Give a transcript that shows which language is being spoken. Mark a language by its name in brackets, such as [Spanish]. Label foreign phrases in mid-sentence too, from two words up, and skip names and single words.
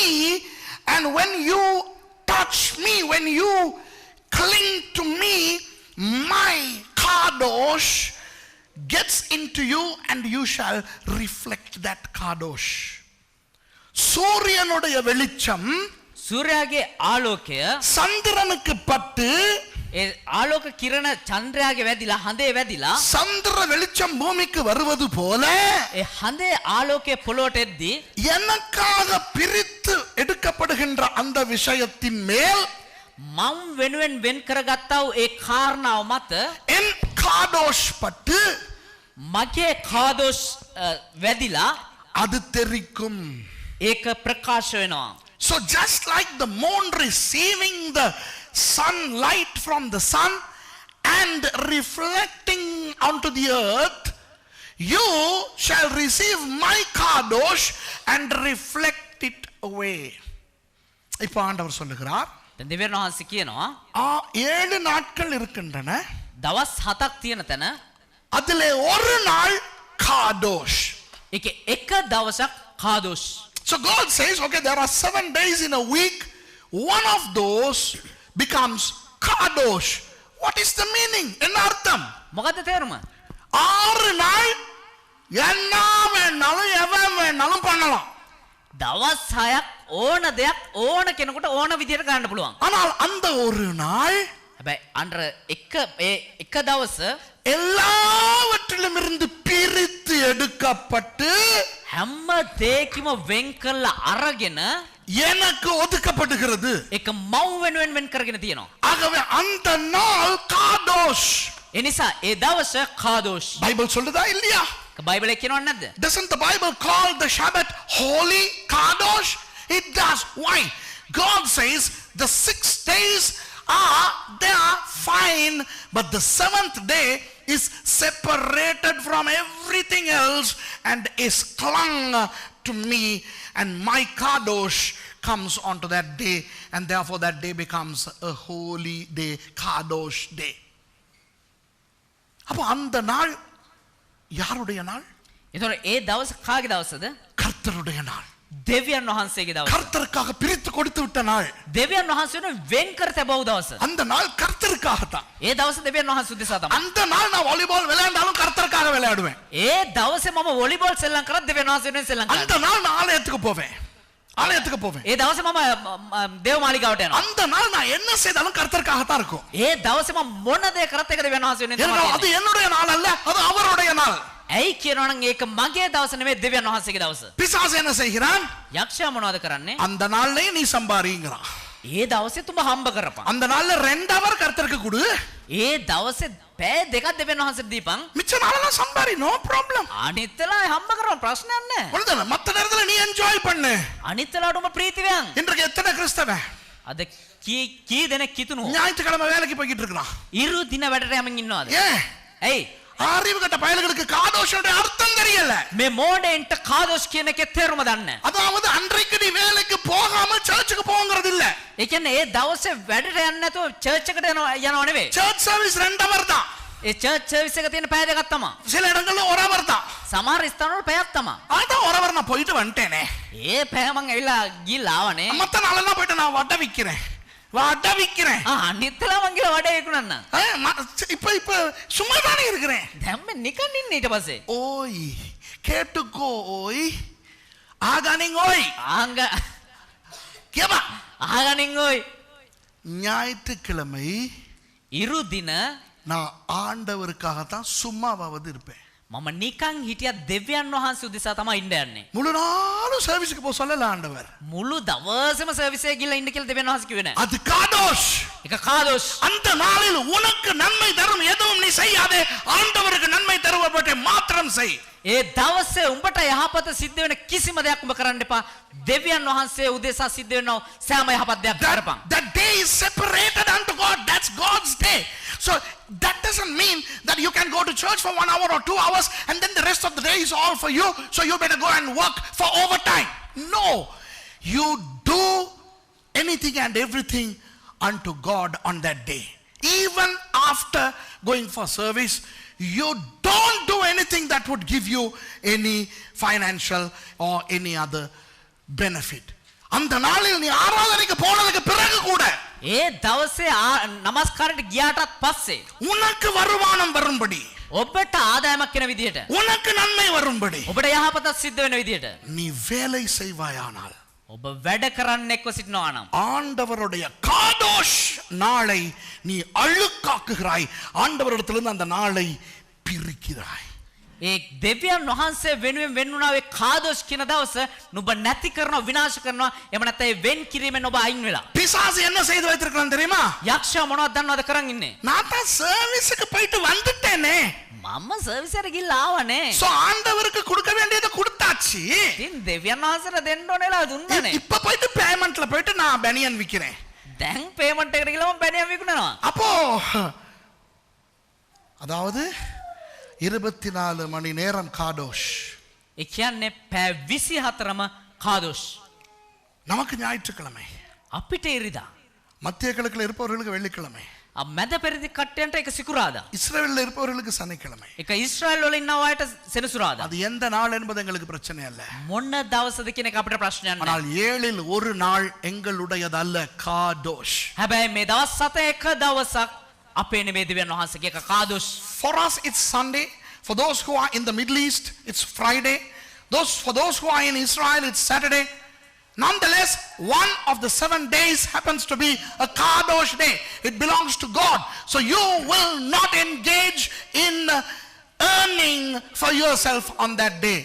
[English] And when you touch me, when you cling to me, my kadosh gets into you and you shall reflect that kadosh. [Tamil] சூரியனுடைய வெளிச்சம் [Sinhala] සූර්යාගේ ආලෝකය [Tamil] சந்திரனுக்கு பட்டு [Sinhala] ඒ ආලෝක කිරණ චන්ද්‍රයාගේ වැදිලා හඳේ වැදිලා [Tamil] சந்திர வெளிச்சம் பூமிக்கு வருவது போல [Sinhala] ඒ හඳේ ආලෝකයේ පොළොවට එද්දී [Tamil] எனக்காக பிரித்து எடுக்கப்படுகின்ற அந்த விஷயத்தின் மேல் [Sinhala] මම් වෙනුවෙන් වෙන් කරගත්තා වූ ඒ කාරණාව මත [Tamil] என் காடோஷ் பட்டு [Sinhala] මගේ කාදෝස් වැදිලා [Tamil] அது தெரிக்கும். [Sinhala] ඒක ප්‍රකාශ වෙනවා. [English] So just like the moon receiving the sunlight from the sun and reflecting onto the earth, you shall receive my kadosh and reflect it away. [Tamil] இப்போ ஆண்டவர் சொல்லுகிறார் [Sinhala] දැන් දෙවියන් වහන්සේ කියනවා [Tamil] 7 நாட்கள் இருக்கின்றன. [Sinhala] දවස් 7ක් තියෙන තැන [Tamil] அதிலே ஒரு நாள் காதோஷ். [Sinhala] ඒකේ එක දවසක් කාදෝෂ්. [English] So God says, okay, there are 7 days in a week. One of those becomes kadosh. What is the meaning? [Tamil] என்ன அர்த்தம்? [Sinhala] මොකද්ද තේරුම? [Tamil] 6 நாள் என்ன வேணாலும் எவன் வேணாலும் பண்ணலாம். [Sinhala] දවස් 6ක් ඕන දෙයක් ඕන කෙනෙකුට ඕන විදියට කරන්න පුළුවන්. [Tamil] ஆனால் அந்த ஒரு நாள் [Sinhala] හැබැයි අnder එක දවස [Tamil] எல்லாவற்றிலும் இருந்து பிரித்து எடுக்கப்பட்டு [Sinhala] හැම දෙයකම වෙන් කරලා අරගෙන [Tamil] எனக்கு ஒதுக்கப்படுகிறது. [Sinhala] ඒක මව් වෙනුවෙන් වෙන් කරගෙන තියෙනවා. [Tamil] ஆகவே அந்த நாள் காதோஷ். [Sinhala] ඒ නිසා ඒ දවස කාදෝෂ්. [Tamil] பைபிள் சொல்லுதா இல்லையா? [Sinhala] බයිබලයේ කියනවද නැද්ද? [English] Doesn't the Bible call the Shabbat holy kadosh? It does. Why? God says the 6 days they are fine, but the 7th day is separated from everything else and is clung to me, and my kadosh comes onto that day, and therefore that day becomes a holy day, kadosh day. [Tamil] அப்ப அந்த நாள் யாருடைய நாள்? [Sinhala] ඒතර ඒ දවස කාගේ දවසද? [Tamil] கர்த்தருடைய நாள். [Sinhala] දෙවියන් වහන්සේගේ දවස. [Tamil] கர்த்தருக்காக பிரித்து கொடுத்து விட்ட நாள். [Sinhala] දෙවියන් වහන්සේට වෙන් කර තබව දවස. [Tamil] அந்த நாள் கர்த்தருக்காக தான். [Sinhala] ඒ දවස දෙවියන් වහන්සේ උදෙසා තමයි. [Tamil] அந்த நாள் நான் வாலிபால் விளையாண்டாலும் கர்த்தருக்காக விளையாடுவேன். [Sinhala] ඒ දවසේ මම වොලිබෝල් සෙල්ලම් කරත් දෙවියන් වහන්සේ වෙනුවෙන් සෙල්ලම් කරනවා. [Tamil] அந்த நாள் நான் ஆலயத்துக்கு போவேன். ஆலயத்துக்கு போவேன். [Sinhala] ඒ දවසේ මම දේව මාලිගාවට යනවා. [Tamil] அந்த நாள் நான் என்ன செய்தாலும் கர்த்தருக்காக தான் இருக்கும். [Sinhala] ඒ දවසේ මම මොන දේ කරත් ඒක දෙවියන් වහන්සේ වෙනුවෙන් තමයි. [Tamil] அது என்னுடைய நாள் அல்ல, அது அவருடைய நாள். [Sinhala] ඇයි කියනවා නම් ඒක මගේ දවස නෙමෙයි දෙවියන් වහන්සේගේ දවස. [Tamil] பிசாசு என்ன செய்கிறான்? [Sinhala] යක්ෂයා මොනවද කරන්නේ? [Tamil] அந்த நாள்லயே நீ சம்பாரிங்கறான். [Sinhala] ඒ දවසේ තුඹ හම්බ කරපන්. [Tamil] அந்த நாள்ல 2 ஹவர் கர்த்தருக்கு கொடு. [Sinhala] ඒ දවසේ පැය දෙකක් දෙවියන් වහන්සේට දීපන්. [Tamil] மிச்ச நாளெல்லாம் சம்பாரி, [English] No problem. [Sinhala] අනිත්ලා හම්බ කරපන්, ප්‍රශ්නයක් නැහැ. [Tamil] ஒருதன மத்த நேரத்துல நீ என்ஜாய் பண்ணு. [Sinhala] අනිත්ලාට උඹ ප්‍රීති වෙයන්. [Tamil] இன்றைக்கு எத்தனை கிறிஸ்தவன் [Sinhala] අද කී දෙනෙක් කිතුණු [Tamil] ஞாயிற்றுக்கிழமை வேலைக்கு போயிட்டு இருக்கான்? [Sinhala] ඉරු දින වැඩට යමින් ඉන්නවද? [Tamil] ஏன்? [Sinhala] ඇයි? [Tamil] அறிவு கட்ட பயல்களுக்கு காதோஷோட அர்த்தம் தெரியல. [Sinhala] මේ මෝඩෙන්ට කාදෝෂ් කියන එකේ තේරුම දන්නේ නැහැ. [Tamil] அதாவது அன்றைக்கு நீ வேலைக்கு போகாம சர்ச்சுக்கு போங்கறது இல்ல. [Sinhala] ඒ කියන්නේ ඒ දවසේ වැඩට යන්නේ නැතුව චර්ච් එකට යනව නෙවෙයි. [English] church service [Tamil] 2 ஹவர் தான். [Sinhala] ඒ [English] church service [Sinhala] එක තියෙන පැය දෙකක් තමයි. [Tamil] சில இடங்கள்ல 1 ஹவர் தான். [Sinhala] සමහර ස්ථානවල පැයක් තමයි. [Tamil] அதான் 1 ஹவர் நான் போயிட்டு வந்துட்டேனே. [Sinhala] ඒ පැය මං ඇවිල්ලා ගිහලා ආවනේ. [Tamil] மத்த நாளெல்லாம் போயிட்டு நான் வட விக்கிறேன். [Sinhala] අනිත්ලා මං ගිහලා වඩේ විකුණන්න. [Tamil] இப்ப சும்மா தானே இருக்கிறேன். [Sinhala] දැන් මේ නිකන් ඉන්නේ ඊට පස්සේ. [Tamil] ஓய் கேட்டுக்கோ ஓய் ஆகானிங் ஓய் ආංග கேபா ආගනින් ඔයි. ஞாயிற்றுக்கிழமை [Sinhala] ඉරු දින [Tamil] நான் ஆண்டவருக்காக தான் சும்மாவாவது இருப்பேன். [Sinhala] මම නිකන් හිටියා දෙවියන් වහන්සේ උදෙසා තමයි ඉන්න යන්නේ. [Tamil] முழு நாளும் சர்வீஸ்க்கு போக சொல்லல ஆண்டவர். [Sinhala] මුළු දවසම සර්විස් එකේ ගිහලා ඉන්න කියලා දෙවියන් වහන්සේ කිව්වේ නෑ. [Tamil] அது காதோஷ். [Sinhala] ඒක කාදෝෂ්. [Tamil] அந்த நாளில் உனக்கு நன்மை தரும் எதுவும் நீ செய்யாதே, ஆண்டவருக்கு நன்மை தருவதை மாத்திரம் செய். [Sinhala] ඒ දවසේ උඹට යහපත සිද්ධ වෙන කිසිම දෙයක් උඹ කරන්න එපා. දෙවියන් වහන්සේ උදෙසා සිද්ධ වෙන සෑම යහපත් දෙයක් කරපන්. [English] That day is separated unto God. That's God's day. So that doesn't mean that you can go to church for 1 hour or 2 hours and then the rest of the day is all for you, so you better go and work for overtime. No, you do anything and everything unto God on that day. Even after going for service, you don't do anything that would give you any financial or any other benefit. [Tamil] அந்த நாளில் நீ ஆராதனைக்கு போனதுக்கு பிறகு கூட [Sinhala] ඒ දවසේ නමස්කාරයට ගියාටත් පස්සේ [Tamil] உனக்கு வருமானம் வரும்படி, [Sinhala] ඔබට ආදායමක් වෙන විදියට, [Tamil] உனக்கு நன்மை வரும்படி [Sinhala] ඔබට යහපතක් සිද්ධ වෙන විදියට [Tamil] நீ வேலை செய்வாயானால் [Sinhala] ඔබ වැඩ කරන්නෙක්ව සිටිනවා නම් [Tamil] ஆண்டவருடைய காதோஷ் நாளை நீ அழுக்காக்குகிறாய். ஆண்டவரிடத்திலிருந்து அந்த நாளை பிரிக்கிறாய். [Sinhala] ඒ දෙවියන් වහන්සේ වෙනුවෙන් වෙන්නුණා වේ කාදෝෂ් කියන දවස නුඹ නැති කරනවා, විනාශ කරනවා. එහෙම නැත්නම් ඒ වෙන් කිරීමෙන් ඔබ අයින් වෙලා. [Tamil] பிசாசு என்ன செய்து வைத்திருக்கிறான் தெரியுமா? [Sinhala] යක්ෂයා මොනවද දන්නවද කරන් ඉන්නේ? [Tamil] நான் தான் சர்வீஸ்க்கு போயிட்டு வந்துட்டேனே. [Sinhala] මම සර්විස් එකට ගිහලා ආවනේ. [Tamil] சோ ஆண்டவருக்கு கொடுக்க வேண்டியதை கொடுத்தாச்சு. [Sinhala] ඉතින් දෙවියන් වහන්සේට දෙන්න ඕනෙලා දුන්නානේ. [Tamil] இப்ப போயிட்டு பேமெண்ட்ல போயிட்டு நான் பனியன் விக்கிறேன். [Sinhala] දැන් පේමන්ට් එකට ගිහලා මම බැනියම් විකුණනවා. [Tamil] அப்போ அதாவது 24 மணி நேரம் காதோஷ். [Sinhala] ඒ කියන්නේ පැය 24ම කාදෝෂ්. [Tamil] நமக்கு ஞாயிற்றுக்கிழமை. [Sinhala] අපිට ඉරිදා. [Tamil] மத்திய கிழக்குல இருப்பவர்களுக்கு வெள்ளிக்கிழமை, [Sinhala] මැද පෙරදි කට්ටියන්ට එක සිකුරාදා. [Tamil] இஸ்ரவேல்ல இருப்பவர்களுக்கு சனிக்கிழமை. [Sinhala] එක ඊශ්‍රායල් වල ඉන්න අයට සෙනසුරාදා. [Tamil] அது எந்த நாள் என்பது எங்களுக்கு பிரச்சனை அல்ல. [Sinhala] මොන දවසද කියන එක අපිට ප්‍රශ්නයක් [Tamil] ஆனால் [Sinhala] නැහැ. [Tamil] 7ல் ஒரு நாள் எங்களுடையது அல்ல, காடோஷ். [Sinhala] හැබැයි මේ දවස් 7 එක දවසක් අපේ නෙමෙයි දෙවියන් වහන්සේගේ එක කාදොස්. [English] For us it's Sunday. For those who are in the Middle East it's Friday. For those who are in Israel it's Saturday. Nonetheless, one of the 7 days happens to be a kadosh day. It belongs to God. So you will not engage in earning for yourself on that day.